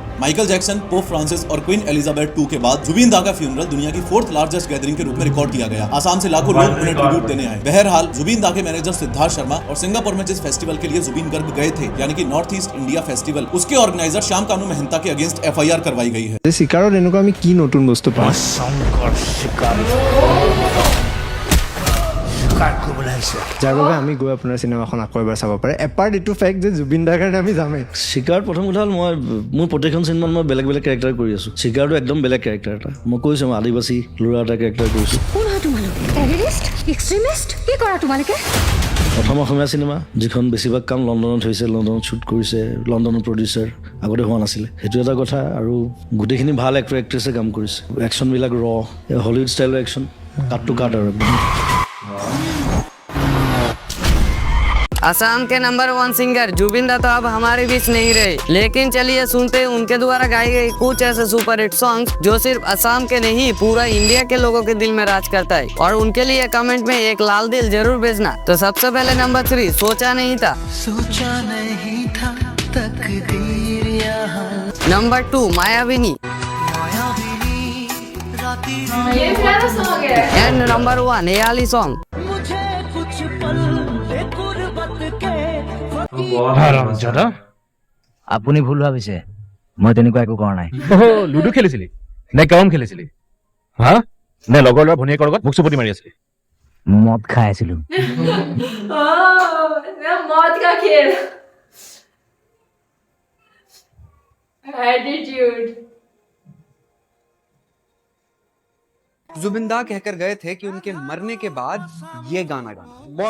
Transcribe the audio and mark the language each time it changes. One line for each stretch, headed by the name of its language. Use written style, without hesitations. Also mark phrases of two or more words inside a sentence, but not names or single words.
Hindi: माइकल जैक्सन, पोप फ्रांसिस और क्वीन एलिजाबेथ II के बाद जुबीन दा का फ्यूनरल दुनिया की
English: 4th largest gathering
Hindi: के रूप में रिकॉर्ड किया गया। आसाम से लाखों लोग उन्हें ट्रिब्यूट देने आए। बहरहाल जुबीन दा के मैनेजर सिद्धार्थ शर्मा और सिंगापुर में जिस फेस्टिवल के लिए जुबीन गर्ग गए थे यानी कि नॉर्थ ईस्ट इंडिया फेस्टिवल, उसके ऑर्गेनाइजर श्याम कानू मेहता के अगेंस्ट FIR करवाई गई है।
Assamese: शिकारों এনেকুৱা আমি কি নতুন বস্তু পাওঁ? যাৰ বাবে আমি গৈ আপোনাৰ চিনেমাখন আকৌ এবাৰ চাব পাৰে। এপাৰ্ট এইটো ফেক্ট যে জুবিন দাৰ কাৰণে আমি যামেই। চিকাৰ প্ৰথম কথা হ'ল মই মোৰ প্ৰতিখন চিনেমাত মই বেলেগ বেলেগ কেৰেক্টাৰ কৰি আছোঁ। চিকাৰটো একদম বেলেগ কেৰেক্টাৰ এটা। মই কৈছোঁ মই আদিবাসী ল'ৰা এটা কেৰেক্টাৰ কৰিছোঁ। কোন হয় তোমালোক?
English: terrorist? extremist?
Assamese: কি কৰা তোমালোকে? প্ৰথম অসমীয়া চিনেমা যিখন বেছিভাগ কাম লণ্ডনত হৈছে, লণ্ডনত শ্বুট কৰিছে, লণ্ডনৰ প্ৰডিউচাৰ, আগতে হোৱা নাছিলে, সেইটো এটা কথা। আৰু গোটেইখিনি ভাল
English: actor actresses
Assamese: কাম কৰিছে। একশ্যনবিলাক হলিউড ষ্টাইলৰ একশ্যন,
English: cut to cut
Assamese: আৰু
Hindi: असम के नंबर 1 सिंगर जुबिन दा तो अब हमारे बीच नहीं रहे, लेकिन चलिए सुनते हैं उनके द्वारा गाए गए कुछ ऐसे
English: super hit song
Hindi: जो सिर्फ असम के नहीं पूरा इंडिया के लोगों के दिल में राज करता है। और उनके लिए कमेंट में एक लाल दिल जरूर भेजना। तो सबसे पहले नंबर 3 सोचा नहीं था। सोचा नहीं था तकदीर नंबर 2 मायाविनी ये प्यारा सॉन्ग है।
English: and number 1 Heyali song.
Assamese: আপুনি ভুল ভাবিছে, মই তেনেকুৱা একো কৰা নাই। লুডু খেলিছিলি নে কেৰম খেলিছিলি? হা নে লগৰ ল'ৰা ভনীয়েকৰ লগত মুখ চুপতি মাৰি আছিলি? মদ খাই আছিলো।
Hindi: मौत का खेल। एटीट्यूड। जुबिन दा कहकर गए थे कि उनके मरने के बाद ये गाना गाना।